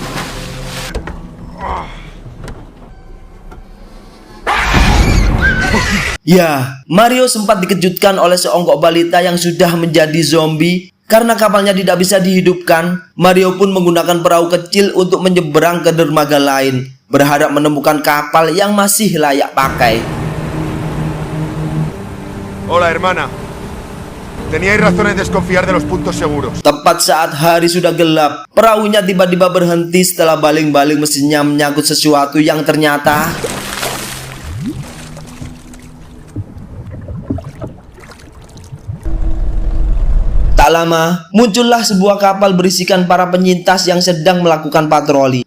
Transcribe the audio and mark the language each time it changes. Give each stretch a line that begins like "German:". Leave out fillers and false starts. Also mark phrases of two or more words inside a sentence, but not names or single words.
Indonesian: Ya, Mario sempat dikejutkan oleh seonggok balita yang sudah menjadi zombie. Karena kapalnya tidak bisa dihidupkan, Mario pun menggunakan perahu kecil untuk menyeberang ke dermaga lain, berharap menemukan kapal yang masih layak pakai.
Spanish: Hola, hermana. Teníais razones de desconfiar de los puntos seguros.
Indonesian: Tepat saat hari sudah gelap, perahunya tiba-tiba berhenti setelah baling-baling mesinnya menyangkut sesuatu yang ternyata... Tak lama, muncullah sebuah kapal berisikan para penyintas yang sedang melakukan patroli.